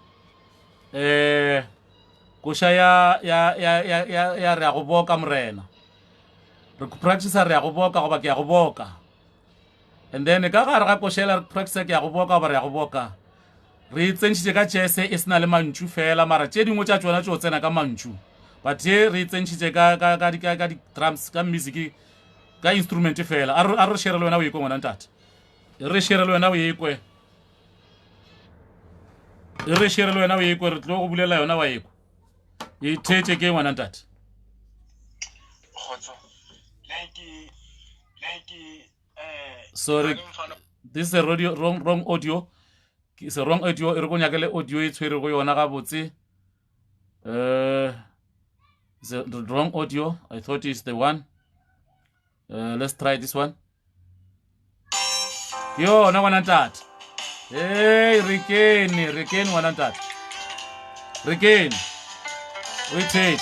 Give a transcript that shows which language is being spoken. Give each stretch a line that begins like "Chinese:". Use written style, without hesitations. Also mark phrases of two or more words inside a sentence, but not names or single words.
Northern Sotho: kosha ya re go boka morena re practice re go boka goba ke ya go boka
English: and then
Northern Sotho: ka gare ga koshela re practice ke ya go boka goba re ya go boka re tsentšhitše ka jese e sena le mantšu fela mara tše dingwe tša tsona tšo tsena ka mantšu but ye re tsentšhitše ka di-drums ka music ka instrument fela a re shere le wena o ekwe ngwana ntate re shere le wena o ekwe re tlo go bulela yona wa ekwe e thetše ke ngwana ntate
English: sorry this is a wrong audio it's a wrong audio
Northern Sotho: e re go nyakele audio e tshwere go yona ga botse
English: the wrong audio I thought it's the one let's try this one
Northern Sotho: yo na ngwana ntate hey rekeni ngwana ntate rekeni
English: wait